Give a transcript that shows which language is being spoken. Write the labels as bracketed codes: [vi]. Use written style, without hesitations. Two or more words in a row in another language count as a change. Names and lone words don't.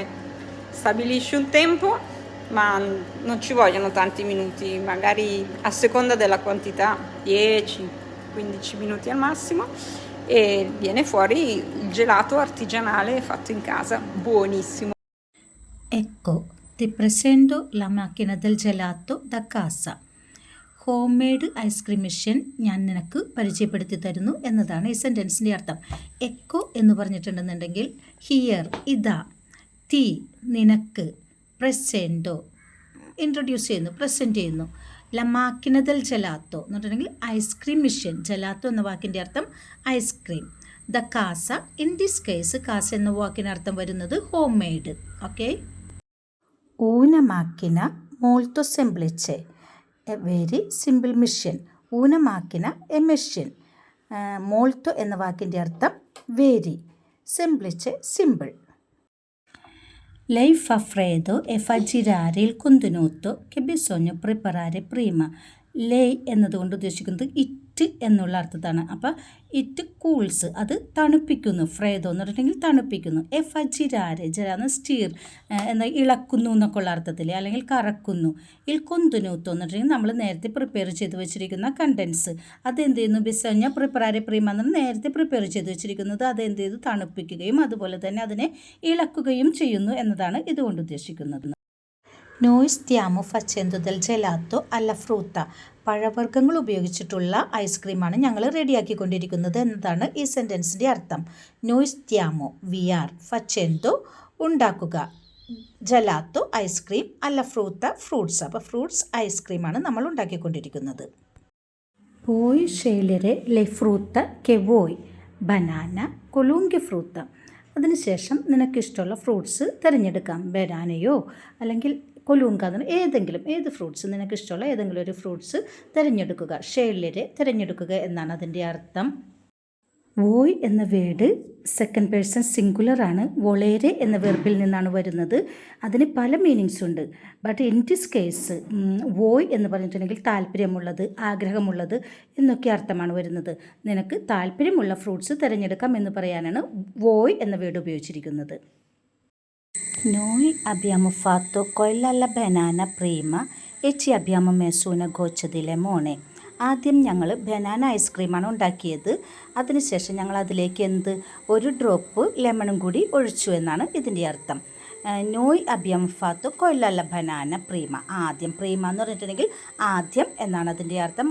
[it] Stabilisci un tempo, ma non ci vogliono tanti minuti, magari a seconda della quantità, 10-15 minuti al massimo, e viene fuori il gelato artigianale fatto in casa, buonissimo. Ecco, ti presento la macchina del gelato da casa. [en] home made ice cream machine [ml] ഞാൻ നിനക്ക് പരിചയപ്പെടുത്തി തരുന്നു എന്നതാണ് ഈ സെൻറ്റൻസിൻ്റെ അർത്ഥം. എക്കോ എന്ന് പറഞ്ഞിട്ടുണ്ടെന്നുണ്ടെങ്കിൽ ഹിയർ, ഇതാ, തീ, നിനക്ക്, പ്രസൻറ്റോ ഇൻട്രൊഡ്യൂസ് ചെയ്യുന്നു, പ്രസൻറ്റ് ചെയ്യുന്നു. [it] la macchina del gelato [ml] എന്ന് പറഞ്ഞിട്ടുണ്ടെങ്കിൽ [en] ice cream machine. [ml] ജലാത്തോ എന്ന വാക്കിൻ്റെ അർത്ഥം ഐസ്ക്രീം. [it] da casa, [en] in this case [ml] കാസ എന്ന വാക്കിനർത്ഥം വരുന്നത് [en] home made. [ml] ഓക്കെ, [it] una macchina molto semplice, [en] a very simple machine. [it] una macchina [en] a machine. [ml] മോൾട്ടോ എന്ന വാക്കിൻ്റെ അർത്ഥം വെരി, സെംപ്ലിച്ചെ സിമ്പിൾ. [it] Lei fa freddo e fa girare il contenuto che bisogna preparare prima. [ml] ലൈ എന്നതുകൊണ്ട് ഉദ്ദേശിക്കുന്നത് ഇറ്റ് എന്നുള്ള അർത്ഥത്താണ്. അപ്പോൾ [en] it cools, [ml] അത് തണുപ്പിക്കുന്നു. ഫ്രേദോ എന്ന് പറഞ്ഞിട്ടുണ്ടെങ്കിൽ തണുപ്പിക്കുന്നു. [it] e fa girare, [ml] ജരാന്ന് സ്റ്റീർ എന്ന ഇളക്കുന്നു എന്നൊക്കെ ഉള്ള അർത്ഥത്തിൽ, അല്ലെങ്കിൽ കറക്കുന്നു. [it] il contenuto [ml] എന്ന് പറഞ്ഞിട്ടുണ്ടെങ്കിൽ നമ്മൾ നേരത്തെ പ്രിപ്പയർ ചെയ്ത് വെച്ചിരിക്കുന്ന കണ്ടൻസ്, അതെന്ത് ചെയ്യുന്നു, [it] bisogna preparare prima [ml] എന്ന് നേരത്തെ പ്രിപ്പയർ ചെയ്ത് വെച്ചിരിക്കുന്നത് അതെന്ത് ചെയ്തു, തണുപ്പിക്കുകയും അതുപോലെ തന്നെ അതിനെ ഇളക്കുകയും ചെയ്യുന്നു എന്നതാണ് ഇതുകൊണ്ട് ഉദ്ദേശിക്കുന്നത്. [it] Noi stiamo facendo del gelato alla frutta. [ml] പഴവർഗ്ഗങ്ങൾ ഉപയോഗിച്ചിട്ടുള്ള ഐസ്ക്രീമാണ് ഞങ്ങൾ റെഡിയാക്കിക്കൊണ്ടിരിക്കുന്നത് എന്നതാണ് ഈ സെൻറ്റൻസിൻ്റെ അർത്ഥം. [it] Noi stiamo, [en] we are, [it] facendo, [ml] ഉണ്ടാക്കുക, ജലാത്തോ ഐസ്ക്രീം, [it] alla frutta [ml] ഫ്രൂട്ട്സ്. അപ്പോൾ ഫ്രൂട്ട്സ് ഐസ്ക്രീമാണ് നമ്മൾ ഉണ്ടാക്കിക്കൊണ്ടിരിക്കുന്നത്. [it] Puoi scegliere le frutta che vuoi, banana, qualunque frutta. [ml] അതിനുശേഷം നിനക്കിഷ്ടമുള്ള ഫ്രൂട്ട്സ് തിരഞ്ഞെടുക്കാം. ബനാനയോ അല്ലെങ്കിൽ കൊലുങ്ക, ഏത് ഫ്രൂട്ട്സ് നിനക്കിഷ്ടമുള്ള ഏതെങ്കിലും ഒരു ഫ്രൂട്ട്സ് തിരഞ്ഞെടുക്കുക. ഷെയർലരെ തിരഞ്ഞെടുക്കുക എന്നാണ് അതിൻ്റെ അർത്ഥം. വോയ് എന്ന വേർഡ് [en] second person singular. [ml] വൊളേരെ എന്ന വെർബിൽ നിന്നാണ് വരുന്നത്. അതിന് പല മീനിങ്സ് ഉണ്ട്. [en] but in this case [ml] വോയ് എന്ന് പറഞ്ഞിട്ടുണ്ടെങ്കിൽ താല്പര്യമുള്ളത്, ആഗ്രഹമുള്ളത് എന്നൊക്കെ അർത്ഥമാണ് വരുന്നത്. നിനക്ക് താല്പര്യമുള്ള ഫ്രൂട്ട്സ് തിരഞ്ഞെടുക്കാം എന്ന് പറയാനാണ് വോയ് എന്ന വേർഡ് ഉപയോഗിച്ചിരിക്കുന്നത്. [it] Noi abbiamo fatto quella alla banana prima e ci abbiamo messo una goccia di limone. [ml] ആദ്യം ഞങ്ങൾ ബനാന ഐസ്ക്രീമാണ് ഉണ്ടാക്കിയത്. അതിനുശേഷം ഞങ്ങൾ അതിലേക്ക് ഒരു [en] drop lemon [ml] കൂടി ഒഴിച്ചു എന്നാണ് ഇതിൻ്റെ അർത്ഥം. [it] noi abbiamo fatto quella alla banana prima. [ml] ആദ്യം, പ്രീമ എന്ന് പറഞ്ഞിട്ടുണ്ടെങ്കിൽ ആദ്യം എന്നാണ് അതിൻ്റെ അർത്ഥം.